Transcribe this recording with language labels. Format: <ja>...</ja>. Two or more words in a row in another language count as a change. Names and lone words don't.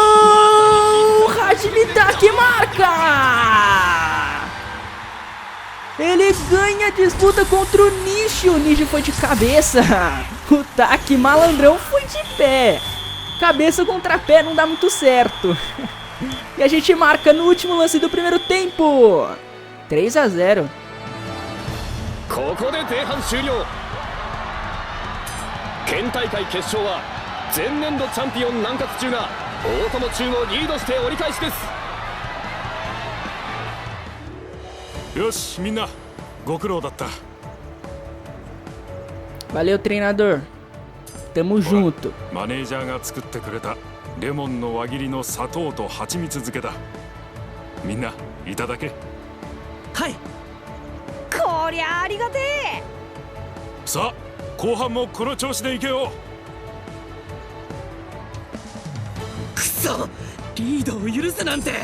<pt>Gol! Hajime Taki marca! Ele ganha a disputa contra o Nishi. O Nishi foi de cabeça. O Taki malandrão foi de pé. Cabeça contra pé não dá muito certo. E a gente marca no último lance do primeiro tempo. 3-0.</pt> <ja>ここで前半終了。県大会決勝は前年度チャンピオン南葛中が大友中をリードして折り返しです。よしみんなご苦労だった。</ja> <pt>Valeu, treinador. Tamo junto.</pt> <ja>マネージャーが作ってくれたレモンの輪切りの砂糖と蜂蜜漬けだ。みんないただけ。はい。こりゃありがてえ。さあ後半もこの調子でいけよ。くそ、リードを許すなんて。</ja>